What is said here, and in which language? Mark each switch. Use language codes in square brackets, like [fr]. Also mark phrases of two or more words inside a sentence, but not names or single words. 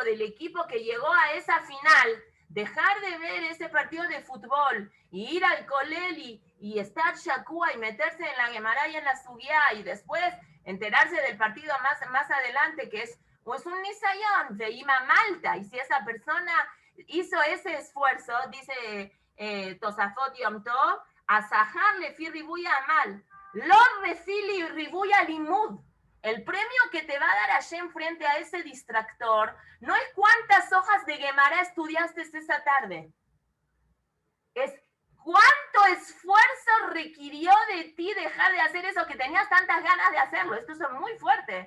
[es] del equipo que llegó a esa final, dejar de ver ese partido de fútbol y ir al Kolel y estar Shakua y meterse en la Gemara y en la Sugiá y después enterarse del partido más adelante, que es pues un nisayón de Ima Malta, y si esa persona hizo ese esfuerzo, dice Tosafot Yom Tov, [he] השכר לפי ריבוי עמל, לא לפי ריבוי לימוד. [es] El premio que te va a dar Hashem frente a ese distractor no es cuántas hojas de Gemara estudiaste esa tarde, es cuánto esfuerzo requirió de ti dejar de hacer eso que tenías tantas ganas de hacerlo. Esto es muy fuerte.